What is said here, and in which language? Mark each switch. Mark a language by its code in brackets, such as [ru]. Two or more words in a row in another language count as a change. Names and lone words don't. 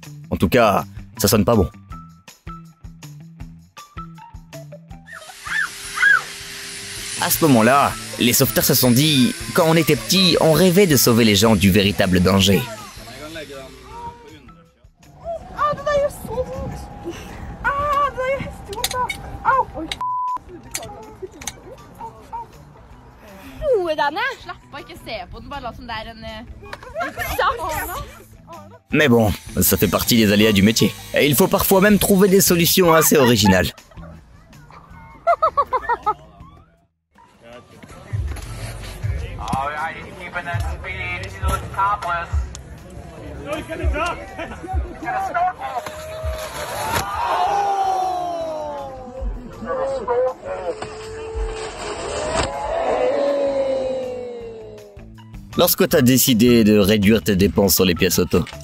[fr] En tout cas, ça sonne pas bon. À ce moment-là, les sauveteurs se sont dit, quand on était petit, on rêvait de sauver les gens du véritable danger. [sv] Ah, det där gör så ont! Ah, det där gör jätteont! Au! Oj! [no] Roe deg ned! Slapp av, ikke se på den, bare la som det er en [fr] Mais bon, ça fait partie des aléas du métier. Et il faut parfois même trouver des solutions assez originales. Lorsque tu as décidé de réduire tes dépenses sur les pièces auto.